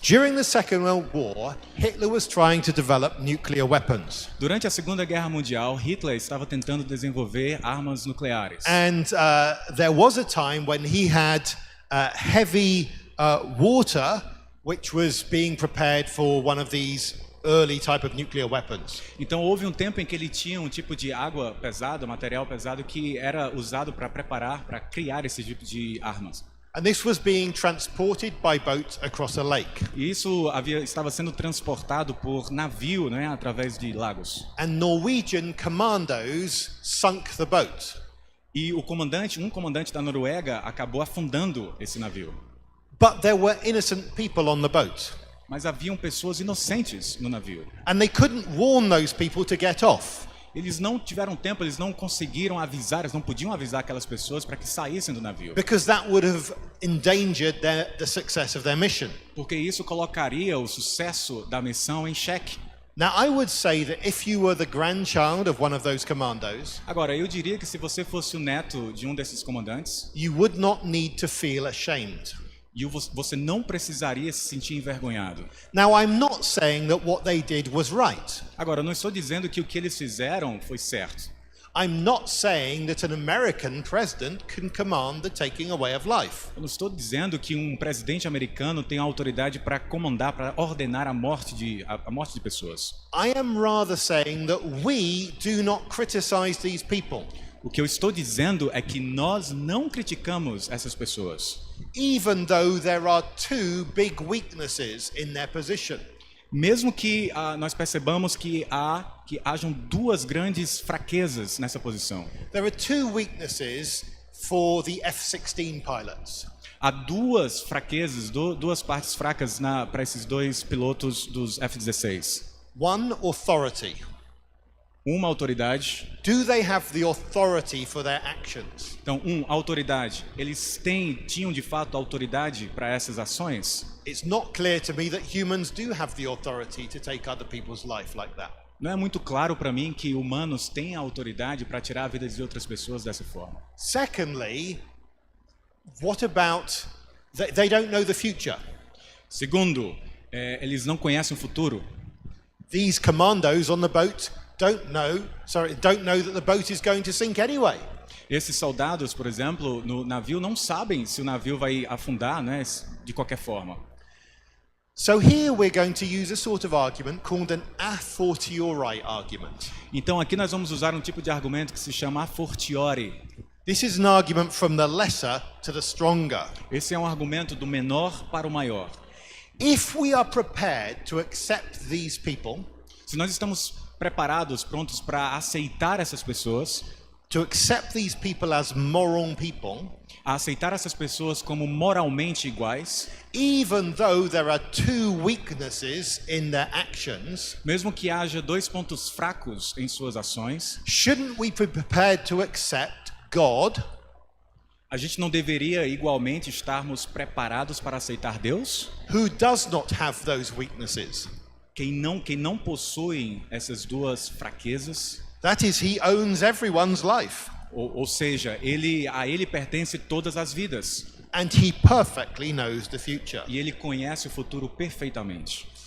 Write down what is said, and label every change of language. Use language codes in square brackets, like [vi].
[en] During the Second World War, Hitler was trying to develop nuclear weapons. [pt] Durante a Segunda Guerra Mundial, Hitler estava tentando desenvolver armas nucleares. [en] And there was a time when he had heavy water, which was being prepared for one of these early type of nuclear weapons. [pt] Então houve um tempo em que ele tinha um tipo de água pesada, material pesado que era usado para preparar, para criar esse tipo de armas. [en] And this was being transported by boat across a lake. [pt] E isso estava sendo transportado por navio, né, através de lagos. [en] And Norwegian commandos sunk the boat. [pt] E um comandante da Noruega acabou afundando esse navio. [en] But there were innocent people on the boat. [pt] Mas haviam pessoas inocentes no navio. [en] And they couldn't warn those people to get off. [pt] Eles não tiveram tempo, eles não conseguiram avisar, eles não podiam avisar aquelas pessoas para que saíssem do navio. [en] Because that would have endangered the success of their mission. [pt] Porque isso colocaria o sucesso da missão em xeque. [en] Now, I would say that if you were the grandchild of one of those commandos, [pt] Agora, eu diria que se você fosse o neto de um desses comandantes, [en] you would not need to feel ashamed. [pt] você não precisaria se sentir envergonhado. [en] Now, I'm not saying that what they did was right. [pt] Agora, eu não estou dizendo que o que eles fizeram foi certo. [en] I'm not saying that an American president can command the taking away of life. [pt] Eu não estou dizendo que um presidente americano tem autoridade para comandar, para ordenar a morte de pessoas. [en] I am rather saying that we do not criticize these people, [pt] O que eu estou dizendo é que nós não criticamos essas pessoas, [en] even though there are two big weaknesses in their position. [pt] mesmo que nós percebamos que hajam duas grandes fraquezas nessa posição. [en] There are two weaknesses for the F-16 pilots. [pt] Há duas fraquezas, duas partes fracas para esses dois pilotos dos F-16. [en] One, authority. [pt] Uma, autoridade. [en] Do they have the authority for their actions? [pt] Então, autoridade. Eles tinham de fato autoridade para essas ações? [en] It's not clear to me that humans do have the authority to take other people's life like that. [pt] Não é muito claro para mim que humanos têm a autoridade para tirar a vida de outras pessoas dessa forma. [en] Secondly, what about They don't know the future. [pt] Segundo, eles não conhecem o futuro. [en] These commandos on the boat don't know that the boat is going to sink anyway. [pt] Esses soldados, por exemplo, no navio não sabem se o navio vai afundar, né, de qualquer forma. [en] So here we're going to use a sort of argument called an a fortiori argument. [pt] Então aqui nós vamos usar um tipo de argumento que se chama a fortiori. [en] This is an argument from the lesser to the stronger. [pt] Esse é um argumento do menor para o maior. [en] If we are prepared to accept these people, [pt] Se nós estamos preparados, prontos para aceitar essas pessoas, [en] to accept these people as moral people, [pt] a aceitar essas pessoas como moralmente iguais, [en] even though there are two weaknesses in their actions, [pt] mesmo que haja dois pontos fracos em suas ações, [en] shouldn't we be prepared to accept God, [pt] a gente não deveria igualmente estarmos preparados para aceitar Deus? [en] who does not have those weaknesses? [pt] Quem não possui essas duas fraquezas, [en] That is, he owns everyone's life, [pt] ou seja, a ele pertence todas as vidas, [en] and he perfectly knows the future. [pt] e ele conhece o futuro perfeitamente.